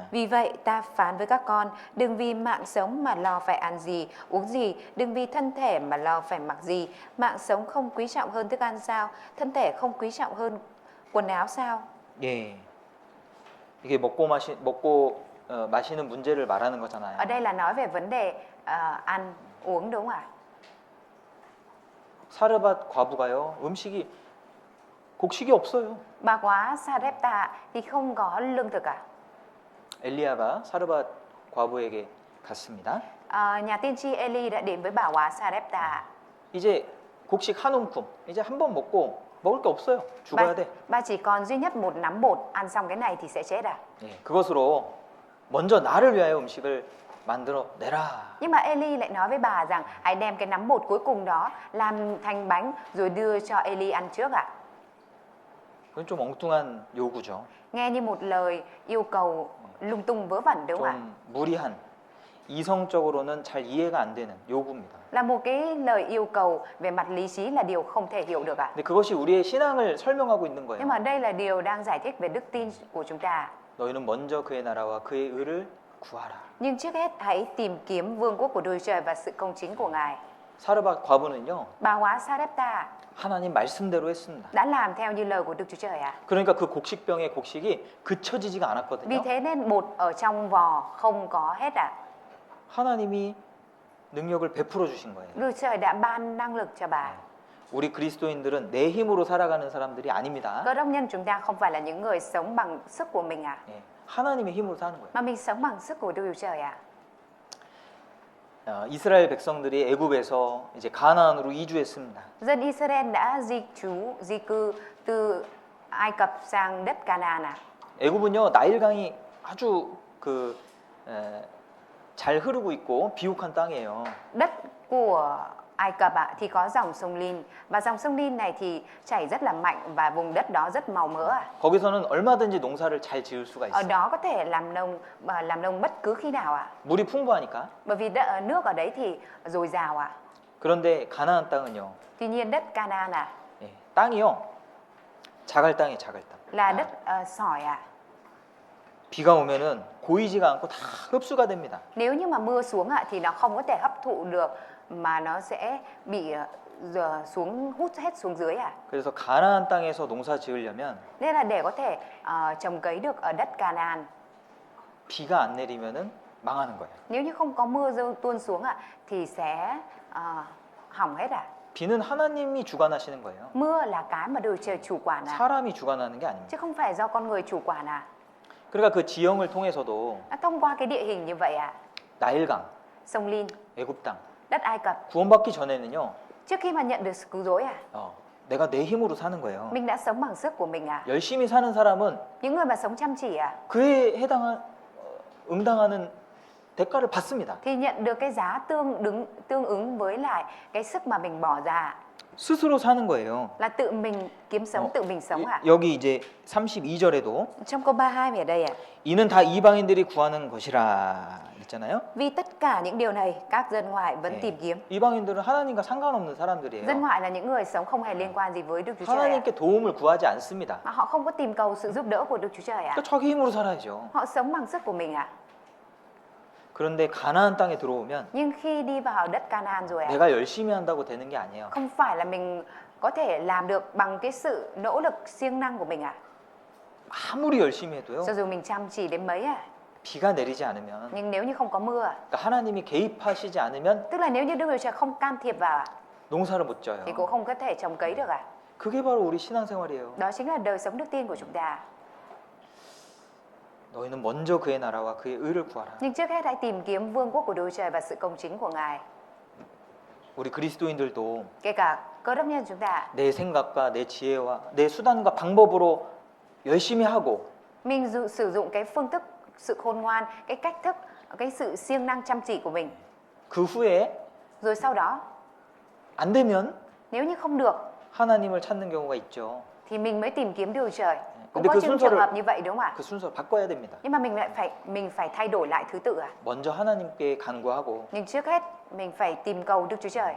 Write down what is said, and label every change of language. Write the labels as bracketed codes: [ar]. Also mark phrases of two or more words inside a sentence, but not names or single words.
[vi] Vì vậy ta phán với các con, đừng vì mạng sống mà lo phải ăn gì, uống gì, đừng vì thân thể mà lo phải mặc gì. Mạng sống không quý trọng hơn thức ăn sao? Thân thể không quý trọng hơn quần áo sao? [ko] 예. 이게 마시는 문제를 말하는 거잖아요. [vi] Ở đây là nói về vấn đề ăn uống đúng không ạ? [ko] 사르밧 과부가요. 곡식이 없어요. [vi] Bà quá Sarepta thì không có lương thực [ko] 엘리야가 사르밧 과부에게 갔습니다. [vi] Nhà tiên tri Eli đã đến với bà hóa Sarepta. [ko] 이제 곡식 한 움큼, 이제 한 번 먹고 먹을 게 없어요. 죽어야 돼. [vi] Bà chỉ còn duy nhất một nắm bột, ăn xong cái này thì sẽ chết à? [ko] 예, 그것으로 먼저 나를 위하여 음식을 만들어 내라. [vi] Nhưng mà Eli lại nói với bà rằng hãy đem cái nắm bột cuối cùng đó làm thành bánh rồi đưa cho Eli ăn trước ạ. [ko] 그건 좀 엉뚱한 요구죠. [vi] Nghe như một lời yêu cầu lung tung vớ vẩn đúng không ạ? [ko] 좀 무리한, 이성적으로는 잘 이해가 안 되는 요구입니다. [vi] Là một cái lời yêu cầu về mặt lý trí là điều không thể hiểu được ạ. [ko] 근데 그것이 우리의 신앙을 설명하고 있는 거예요. [vi] Nhưng mà đây là điều đang giải thích về đức tin của chúng ta. [ko] 너희는 먼저 그의 나라와 그의 의를 구하라. [vi] Nhưng trước hết hãy tìm kiếm vương quốc của Đức Trời và sự công chính của Ngài. [ko] 사르밧 과부는요, [vi] Bà hóa Sarepta [ko] 하나님 말씀대로 했습니다. [vi] đã làm theo như lời của Đức Chúa Trời ạ. [ko] 그러니까 그 곡식병의 곡식이 그쳐지지가 [vi] Vì [ko] 않았거든요. [vi] thế nên bột ở trong vò không có hết ạ. [ko] 하나님이 능력을 베풀어 주신 거예요. [vi] Đức Trời đã ban năng lực cho bà. [ko] 우리 그리스도인들은 내 힘으로 살아가는 사람들이 아닙니다. [vi] Cơ đốc nhân chúng ta không phải là những người sống bằng sức của mình ạ, [ko] 예, 하나님의 힘으로 사는 거예요. [vi] mà mình sống bằng sức của Đức Chúa Trời ạ. [ko] 이스라엘 백성들이 애굽에서 이제 가나안으로 이주했습니다. [vi] Dân Israel đã di cư từ Ai Cập sang đất Canaan ạ. [ko] 애굽은요 나일강이 아주 잘 흐르고 있고 비옥한 땅이에요. [vi] Đất của Ai Cập ạ thì có dòng sông Nin, và dòng sông Nin này thì chảy rất là mạnh và vùng đất đó rất màu mỡ ạ. [ko] 거기서는 얼마든지 농사를 잘 지을 수가 [vi] Ở [ko] 있어요. [vi] đó có thể làm nông bất cứ khi nào ạ. [ko] 물이 풍부하니까. [vi] Bởi vì nước ở đấy thì dồi dào ạ. [ko] 그런데 가나안 땅은요. [vi] Tuy nhiên đất Canaan ạ [ko] 예, 땅이요. 자갈 땅이에요, 자갈 땅. [vi] là đất sỏi ạ. [ko] 비가 오면은 고이지가 않고 다 흡수가 됩니다. [vi] Nếu như mà mưa xuống ạ thì nó không có thể hấp thụ được, mà nó sẽ bị hút hết xuống dưới ạ. [ko] 그래서 가나안 땅에서 농사 지으려면 [vi] Nên là để có thể trồng cấy được ở đất Canaan, [ko] 비가 안 내리면은 망하는 거예요. [vi] nếu như không có mưa tuôn xuống ạ thì sẽ hỏng hết ạ. [ko] 비는 하나님이 주관하시는 거예요. [vi] Mưa là cái mà Đức Trời chủ quản ạ, [ko] 사람이 주관하는 게 아닙니다. [vi] chứ không phải do con người chủ quản ạ. [ko] 그러니까 그 지형을 통해서도 [vi] Thông qua cái địa hình như vậy ạ, [ko] 나일강, [vi] sông Nin, [ko] 애굽 땅 [vi] đất Ai Cập, [ko] 구원받기 전에는요. [vi] trước khi mà nhận được sự cứu rỗi ạ, [ko] 내가 내 힘으로 사는 거예요. [vi] mình đã sống bằng sức của mình ạ. [ko] 열심히 사는 사람은 [vi] Những người mà sống chăm chỉ ạ [ko] 그에 응당하는 대가를 받습니다. [vi] thì nhận được cái giá tương ứng với lại cái sức mà mình bỏ ra, [ko] 스스로 사는 거예요. [vi] là tự mình kiếm sống, tự mình sống ạ. [ko] 여기 이제 32절에도 [vi] Trong câu 32 ở đây ạ, [ko] 이는 다 이방인들이 구하는 것이라 있잖아요. [vi] vì tất cả những điều này các dân ngoại vẫn [ko] 네. [vi] tìm kiếm. [ko] 이방인들은 하나님과 상관없는 [vi] Dân [ko] 사람들이에요. [vi] ngoại là những người sống không hề liên quan gì với Đức Chúa Trời ạ. [ko] 하나님께 도움을 구하지 않습니다. [vi] Mà họ không có tìm cầu sự giúp đỡ của Đức Chúa Trời ạ. [ko] 그러니까 자기 힘으로 살아야죠. [vi] Họ sống bằng sức của mình ạ. [ko] 그런데 가나안 땅에 들어오면 [vi] Nhưng khi đi vào đất Canaan rồi ạ, [ko] 내가 열심히 한다고 되는 게 아니에요. [vi] không phải là mình có thể làm được bằng cái sự nỗ lực siêng năng của mình ạ. [ko] 아무리 열심히 해도요. [vi] Cho dù mình chăm chỉ đến mấy ạ, [ko] 비가 내리지 않으면 [vi] nhưng nếu như không có mưa, [ko] 그러니까 하나님이 개입하시지 않으면 [vi] tức là nếu như Đức Chúa Trời không can thiệp vào ạ, [ko] 농사를 못 져요. [vi] thì cũng không có thể trồng cấy được ạ. [ko] 그게 바로 우리 신앙생활이에요. [vi] Đó chính là đời sống đức tin của chúng ta. [ko] 너희는 먼저 그의 나라와 그의 의를 구하라. [vi] Nhưng trước hết hãy tìm kiếm vương quốc của Đức Chúa Trời và sự công chính của Ngài. [ko] 우리 그리스도인들도 [vi] Kể cả cơ đốc nhân chúng ta, [ko] 내 생각과 내 지혜와 내 수단과 방법으로 열심히 하고 [vi] mình sử dụng cái phương thức, sự khôn ngoan, cái cách thức, cái sự siêng năng chăm chỉ của mình. [ko] 그 후에 [vi] Rồi sau đó, [ko] 안 되면 [vi] nếu như không được [ko] 하나님을 찾는 경우가 있죠. [vi] thì mình mới tìm kiếm Đức Chúa Trời. Cũng [ko] 근데 [vi] có [ko] 그 [vi] những trường hợp như vậy đúng không ạ? [ko] 그 순서를 바꿔야 됩니다. [vi] Nhưng mà mình phải thay đổi lại thứ tự ạ. [ko] 먼저 하나님께 간구하고 [vi] Nhưng trước hết mình phải tìm cầu Đức Chúa Trời,